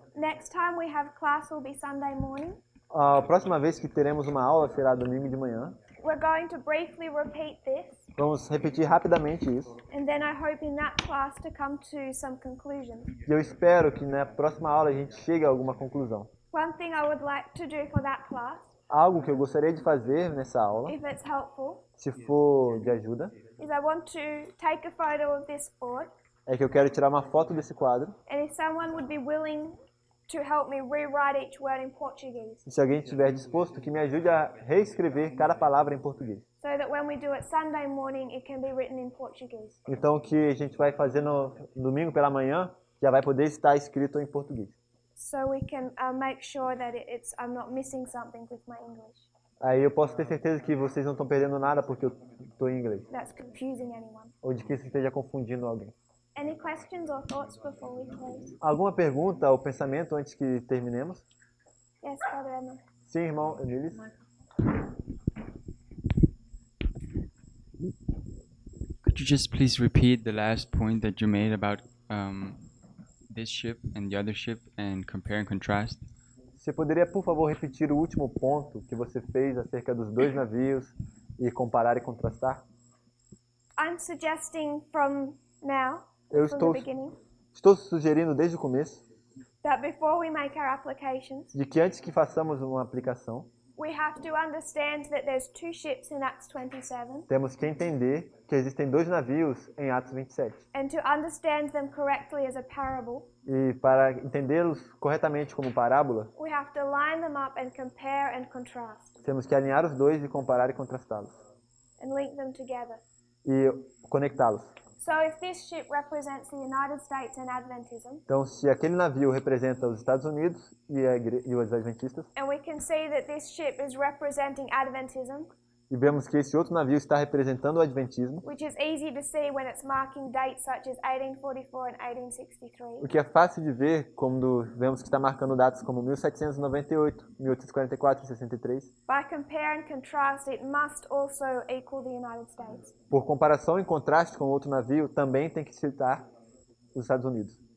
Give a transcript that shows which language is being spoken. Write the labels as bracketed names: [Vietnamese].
[English] Next time we have class will be Sunday morning. [Portuguese] A próxima vez que teremos uma aula será domingo de manhã. [English] We're going to briefly repeat this, [Portuguese] Vamos repetir rapidamente isso. [English] and then I hope in that class to come to some conclusions. [Portuguese] E eu espero que na próxima aula a gente chegue a alguma conclusão. [English] One thing I would like to do for that class, [Portuguese] Algo que eu gostaria de fazer nessa aula, [English] if it's helpful, [Portuguese] se for de ajuda, [English] is I want to take a photo of this board, [Portuguese] é que eu quero tirar uma foto desse quadro. [English] and if someone would be willing to help me rewrite each word in Portuguese, [Portuguese] E se alguém estiver disposto, que me ajude a reescrever cada palavra em português. [English] so that when we do it Sunday morning, it can be written in Portuguese. [Portuguese] Então, o que a gente vai fazer no domingo pela manhã já vai poder estar escrito em português. [English] So we can make sure that I'm not missing something with my English. [Portuguese] Aí eu posso ter certeza que vocês não estão perdendo nada porque eu estou em inglês. [English] That's confusing anyone. [Portuguese] Ou de que isso esteja confundindo alguém. [English] Any questions or thoughts before we close? [Portuguese] Alguma pergunta ou pensamento antes que terminemos? [English] Yes, Brother Emma. [Portuguese] Sim, irmão Emilis? [English] Could you just please repeat the last point that you made about this ship and the other ship and compare and contrast? [Portuguese] Você poderia, por favor, repetir o último ponto que você fez acerca dos dois navios e comparar e contrastar? [English] I'm suggesting from now, [Portuguese] Eu [English] from the beginning, [Portuguese] estou sugerindo desde o começo [English] that before we make our applications, [Portuguese] de que antes que façamos uma aplicação, [English] we have to understand that there's two ships in Acts 27, [Portuguese] temos que entender que existem dois navios em Atos 27. [English] and to understand them correctly as a parable, [Portuguese] E para entendê-los corretamente como parábola, [English] we have to line them up and compare and contrast, [Portuguese] temos que alinhar os dois e comparar e contrastá-los. [English] and link them together. [Portuguese] E conectá-los. [English] So if this ship represents the United States and Adventism, [Portuguese] Então, se aquele navio representa os Estados Unidos e os Adventistas, [English] and we can see that this ship is representing Adventism, [Portuguese] e vemos que esse outro navio está representando o Adventismo, [English] which is easy to see when it's marking dates such as 1844 and 1863. [Portuguese] o que é fácil de ver quando vemos que está marcando datas como 1798, 1844 e 63. [English] By compare and contrast, it must also equal the United States. [Portuguese] Por comparação e contraste com outro navio, também tem que citar os Estados Unidos.